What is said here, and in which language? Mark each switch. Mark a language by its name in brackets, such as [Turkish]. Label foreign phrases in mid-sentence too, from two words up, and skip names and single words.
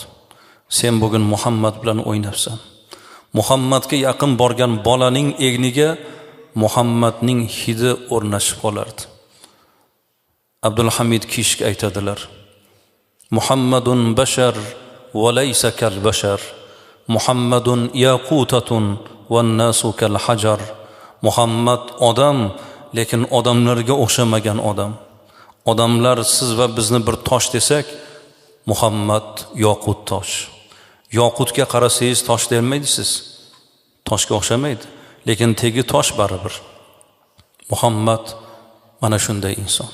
[Uzbek] Sen bugun Muhammad bilan o'ynabsan. Muhammadga yaqin borgan bolaning egniga Muhammadning hidi o'rnashib qolardi. [Arabic] Abdulhamid Kishk aytadilar: محمد بشر وليس كالبشر. محمد ياقوتة والناس كالحجر. [Uzbek] Muhammad odam, lekin odamlarga o'xshamagan odam. Odamlar siz va bizni bir tosh desak, Muhammad yoqut tosh. Yoqutga qarasangiz tosh dermaydisiz. Toshga o'xshamaydi, lekin tegi tosh baribir. Muhammad mana shunday inson.